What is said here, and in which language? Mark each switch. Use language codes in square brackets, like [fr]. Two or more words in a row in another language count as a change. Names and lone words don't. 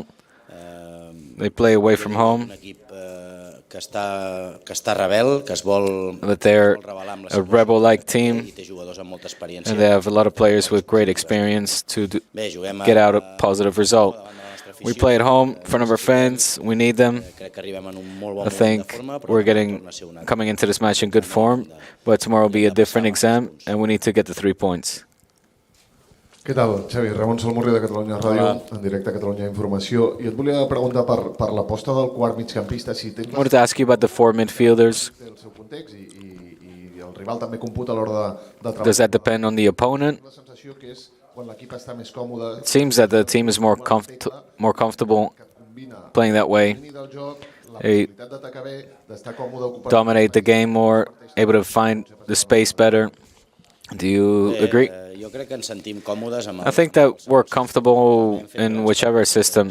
[en] They play away from home. But they're a rebel-like team, and they have a lot of players with great experience to get out a positive result. We play at home in front of our fans. We need them. I think we're coming into this match in good form, but tomorrow will be a different exam, and we need to get the 3 points. [ca] Què tal, Xavi? Ramon Salmurri de Catalunya Ràdio, en directe a Catalunya Informació. I et volia preguntar per l'aposta del quart migcampista, si tens... [en] I wanted to ask you about the four midfielders. [ca] El seu context i el rival també computa a l'hora de treballar. [en] Does that depend on the opponent? [ca] La sensació que és quan l'equip està més còmode... [en] It seems that the team is more comfortable playing that way. They dominate the game more, able to find the space better. Do you agree? I think that we're comfortable in whichever system.